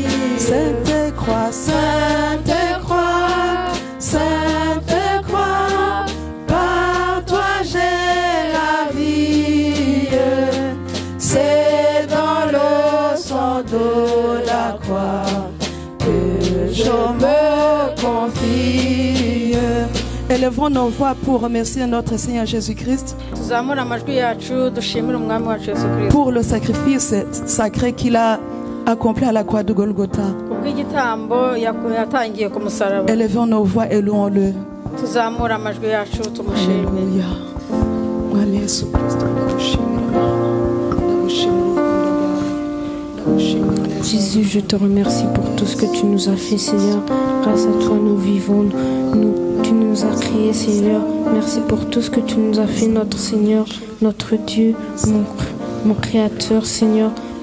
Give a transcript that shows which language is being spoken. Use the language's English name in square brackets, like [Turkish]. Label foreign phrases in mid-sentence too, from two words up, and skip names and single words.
[French] Sainte Croix, par toi j'ai la vie. C'est dans le sang de la croix que je me confie. Élevons nos voix pour remercier notre Seigneur Jésus-Christ [Kinyarwanda] tuzamura amajwi yacu dushimire umwami wacu Yesu Kristo [French] pour le sacrifice sacré qu'il a accompli à la croix de Golgotha. [Kinyarwanda] kubw'igitambo yatangiye ku musaraba. [French] Élevons nos voix et louons-le. [Kinyarwanda] tuzamura amajwi yacu tumushimire. [French] Alléluia. [Kinyarwanda] Mwami Yesu Kristo, ndagushimira. [French] Jésus, je te remercie pour tout ce que tu nous as fait, Seigneur. Grâce à toi, nous vivons. Tu nous as créés, Seigneur. Merci pour tout ce que tu nous as fait, notre Seigneur, notre Dieu, mon Créateur, Seigneur.